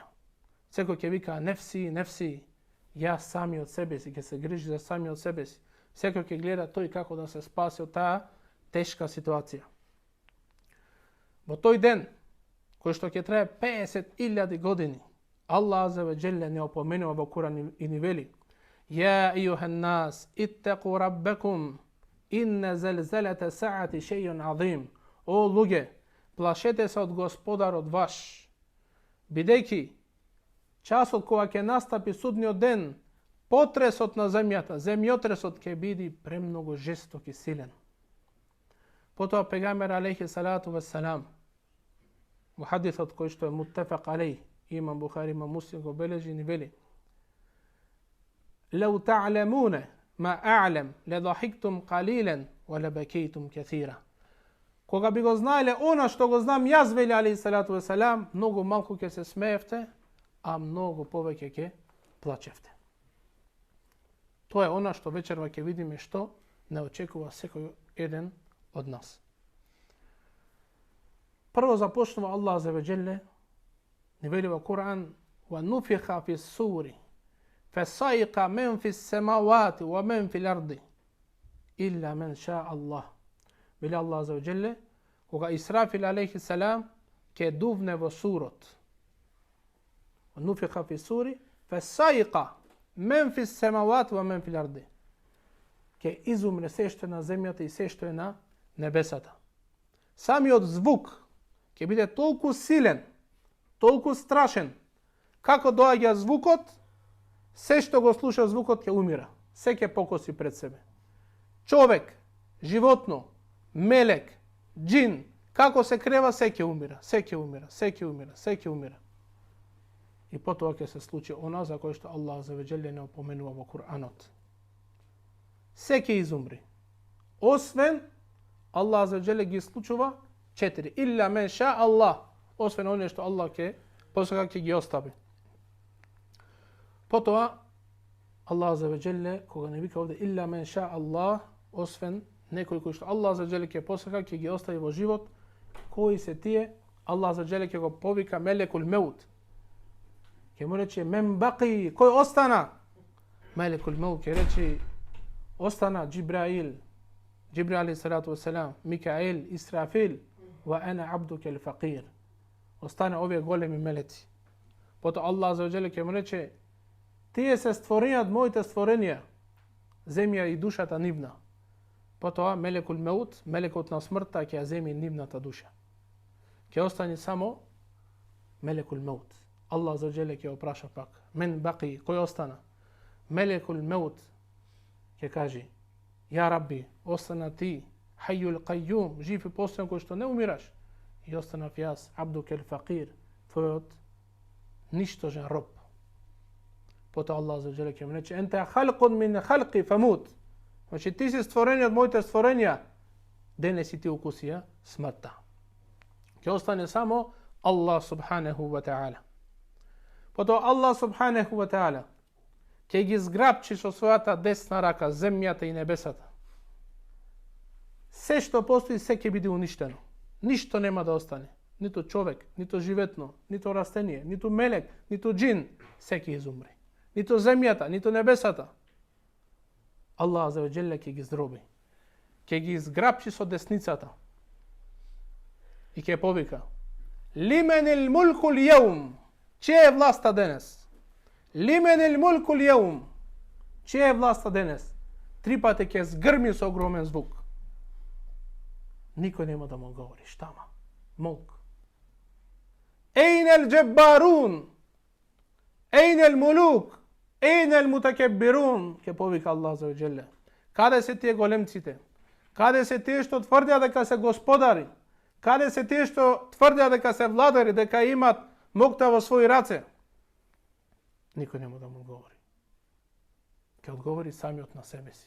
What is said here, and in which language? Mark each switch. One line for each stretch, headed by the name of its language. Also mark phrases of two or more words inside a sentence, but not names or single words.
Macedonian: Секој ќе вика
Arabic: نفسي، نفسي,
Macedonian: јас сами од себе си, ќе се грижи за сами од себе си. Секој ќе гледа тој како да се спаси од таа тешка ситуација. Во тој ден, кој што ќе трае 50.000 години,
Arabic: الله عز وجل
Macedonian: не опоменува во Куран и ни вели:
Arabic: يا أيها الناس, اتقوا ربكم، إن زلزلة الساعة شيء عظيم.
Macedonian: О луѓе, плашете се од Господарот ваш, бидејќи часот кога ќе настапи судниот ден, потресот на земјата, земјотресот ќе биде премногу жесток и силен. Потоа пегамбер
Arabic: عليه الصلاة والسلام,
Macedonian: во хадисот кој што е
Arabic: متفق عليه,
Macedonian: имам Бухари, имам Муслим го бележи, ни вели:
Arabic: لو تعلمون ما أعلم، لضحكتم قليلا، ولبكيتم كثيرا.
Macedonian: Кога би го знаеле она што го знам јас, вели
Arabic: عليه الصلاة والسلام,
Macedonian: многу малку ќе се смеевте, а многу повеќе ќе плачевте. Тоа е она што вечерва ќе видиме што не очекува секој еден од нас. Прво започнува
Arabic: الله عز وجل,
Macedonian: ни вели во Куран:
Arabic: "ونفخ في الصور، فصعق من في السماوات ومن في الأرض، إلا من شاء الله."
Macedonian: Вели
Arabic: الله عز وجل,
Macedonian: кога Исрафил
Arabic: عليه السلام
Macedonian: ќе дувне во сурот.
Arabic: ونفخ في الصور، فصعق من في السماوات ومن في الأرض.
Macedonian: Ќе изумре се што е на земјата и се што е на небесата. Самиот звук ќе биде толку силен, толку страшен, како доаѓа звукот, се што го слуша звукот ќе умира, се ќе покоси пред себе. Човек, животно, мелек, џин, како се крева, се ќе умира, се ќе умира, се ќе умира, се ќе умира. И потоа ќе се случи она за кој што
Arabic: الله عز وجل
Macedonian: не опоменува во Куранот. Се ќе изумри, освен
Arabic: الله عز وجل
Macedonian: ги исклучува 4.
Arabic: إلا من شاء الله,
Macedonian: освен оне што Аллах ќе посака ќе ги остави. Потоа
Arabic: الله عز وجل
Macedonian: кога не вика овде
Arabic: إلا من شاء الله,
Macedonian: освен некои кои што
Arabic: الله عز وجل
Macedonian: ќе посака ќе ги остави во живот, кои се тие?
Arabic: الله عز وجل
Macedonian: ќе го повика
Arabic: ملك الموت.
Macedonian: Ќе му рече
Arabic: من باق,
Macedonian: кој остана?
Arabic: ملك الموت
Macedonian: ќе рече остана Џибраил, Џибраил
Arabic: عليه الصلاة والسلام,
Macedonian: Микаил, Исрафил,
Arabic: وأنا عبدك الفقير.
Macedonian: Остане овие големи мелеци. Потоа
Arabic: الله عز وجل
Macedonian: ќе му рече: тие се створени од моите створенија, земја и душата нивна. Потоа
Arabic: ملك الموت,
Macedonian: мелекот на смртта ќе ја земи нивната душа. Ќе остане само
Arabic: ملك الموت. الله عز وجل
Macedonian: ќе опраша пак:
Arabic: من باق,
Macedonian: кој остана?
Arabic: ملك الموت
Macedonian: ќе каже:
Arabic: يا رب,
Macedonian: остана ти,
Arabic: الحي القيوم,
Macedonian: жив и постојан кој што не умираш, и останав јас,
Arabic: عبدك الفقير,
Macedonian: твојот ништожен роб. Потоа
Arabic: الله عز وجل
Macedonian: ќе му рече:
Arabic: أنت خلق من خلقي فمت.
Macedonian: Значи ти си створени од моите створенија, денес и ти укусија смртта. Ќе остане само
Arabic: الله سبحانه وتعالى.
Macedonian: Потоа
Arabic: الله سبحانه وتعالى
Macedonian: ќе ги зграпчи со својата десна рака земјата и небесата. Се што постои, се ќе биде уништено. Ништо нема да остане. Ниту човек, ниту животно, ниту растение, ниту мелек, ниту џин, се ќе изумре. Ниту земјата, ниту небесата.
Arabic: الله عز وجل
Macedonian: ќе ги здроби. Ќе ги зграпчи со десницата. И ќе повика:
Arabic: لمن الملك اليوم.
Macedonian: Чија е власта денес?
Arabic: لمن الملك اليوم.
Macedonian: Чија е власта денес? 3 пати ќе згрми со огромен звук. Никој нема да му говори. Штама? Мулк.
Arabic: أين الجبارون. أين الملوك. أين المتكبرون.
Macedonian: Ќе повика
Arabic: الله عز وجل.
Macedonian: Каде се тие големците? Каде се тие што тврдеа дека се господари? Каде се тие што тврдеа дека се владари, дека имат мокта во своји раце? Никој нема да му говори. Ќе одговори самиот на себе си.